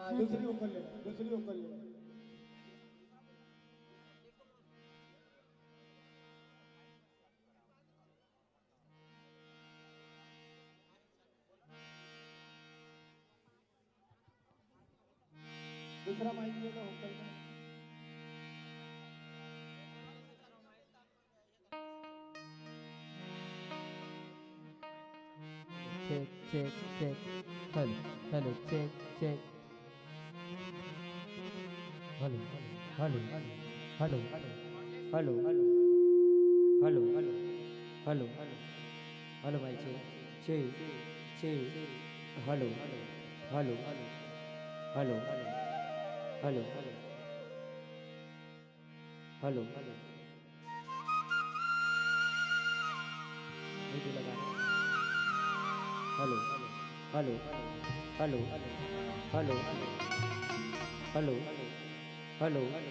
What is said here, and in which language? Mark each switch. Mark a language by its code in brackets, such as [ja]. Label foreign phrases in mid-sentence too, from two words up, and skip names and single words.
[hi] हाँ दूसरी ऊपर ले दूसरी ऊपर ले दूसरा माइक ले लो ऊपर का [en] check, check, check. Hello, hello, check, check. Hello, hello, hello, hello, hello, hello, hello, my check, check, hello, hello, hello, hello, hello, [hi] वीडियो लगा [en] hello hello hello hello hello hello